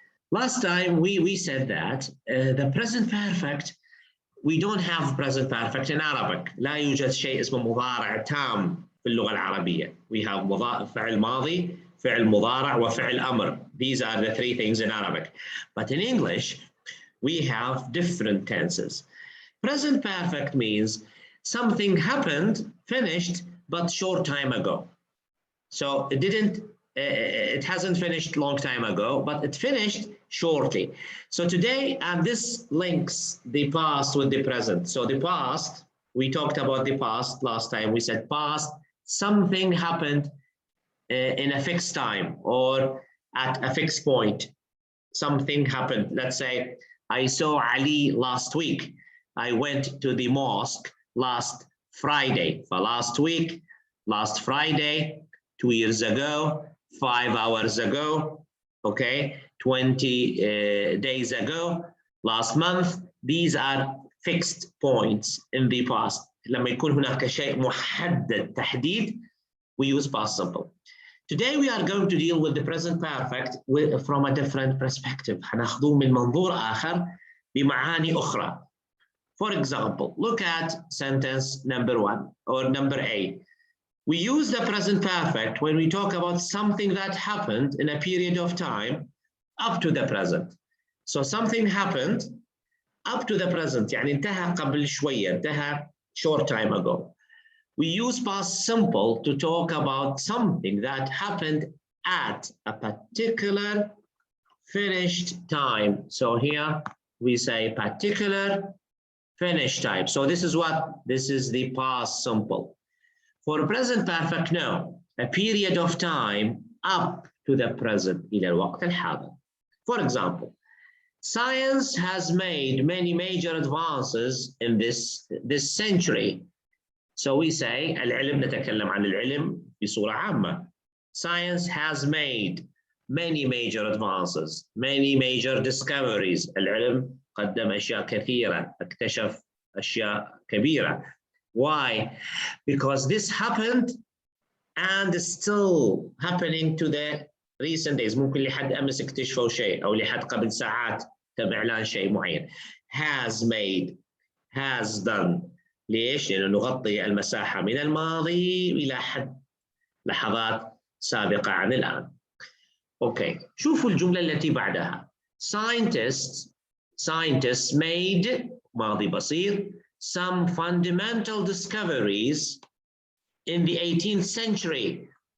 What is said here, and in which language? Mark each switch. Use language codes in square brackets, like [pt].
[en] Last time we said that the present perfect, we don't have present perfect in Arabic. [ar] لا يوجد شيء اسمه مضارع تام في اللغة العربية. [en] We have [ar] فعل ماضي, فعل مضارع وفعل أمر. [en] These are the three things in Arabic. But in English, we have different tenses. Present perfect means something happened, finished, but short time ago. So it hasn't finished long time ago, but it finished shortly. So today, and this links the past with the present. So the past, we talked about the past last time. We said past, something happened in a fixed time or at a fixed point. Something happened. Let's say I saw Ali last week. I went to the mosque last Friday. For last week, last Friday, 2 years ago, 5 hours ago, okay, 20 days ago, last month. These are fixed points in the past. [ar] لما يكون هناك شيء محدد تحديد, [en] we use past simple. Today we are going to deal with the present perfect from a different perspective. [ar] هناخذوه من منظور آخر بمعاني أخرى. [en] For example, look at sentence number 1 or number A. We use the present perfect when we talk about something that happened in a period of time up to the present. So something happened up to the present, [ar] يعني انتهى قبل شوية, انتهى [en] short time ago. We use past simple to talk about something that happened at a particular finished time. So here we say particular finished time. So this is the past simple. For present perfect, no, a period of time up to the present, [ar] إلى الوقت الحاضر. [en] For example, science has made many major advances in this century. So we say [ar] العلم, نتكلم عن العلم بصورة عامة. [en] Science has made many major advances, many major discoveries. [ar] العلم قدم أشياء كثيرة, اكتشف أشياء كبيرة. [en] Why? Because this happened and is still happening to the recent days. [ar] ممكن لحد أمس اكتشفوا شيء أو لحد قبل ساعات تم إعلان شيء معين. [en] Has made, has done. [ar] ليش؟ لأنه نغطي المساحة من الماضي إلى حد لحظات سابقة عن الآن. أوكي، شوفوا الجملة التي بعدها. [en] Scientists made [ar] ماضي بسيط [en] some fundamental discoveries in the 18th century.